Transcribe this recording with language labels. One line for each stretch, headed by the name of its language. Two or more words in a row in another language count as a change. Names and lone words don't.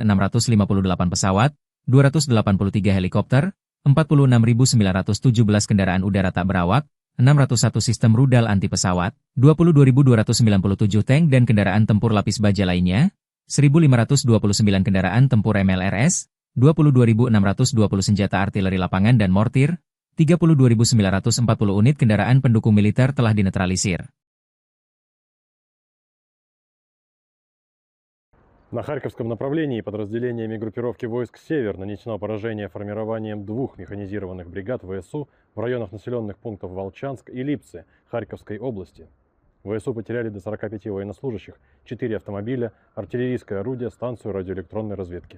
Indonesian: 658 pesawat, 283 helikopter, 46.917 kendaraan udara tak berawak, 601 sistem rudal anti-pesawat, 22.297 tank dan kendaraan tempur lapis baja lainnya, 1.529 kendaraan tempur MLRS, 22.620 senjata artileri lapangan dan mortir, 32.940 unit kendaraan pendukung militer telah dinetralisir.
Russian: На Харьковском направлении подразделениями группировки войск «Север» нанесено поражение формированием 2 механизированных бригад ВСУ в районах населенных пунктов Волчанск и Липцы Харьковской области. ВСУ потеряли до 45 военнослужащих, 4 автомобиля, артиллерийское орудие, станцию радиоэлектронной разведки.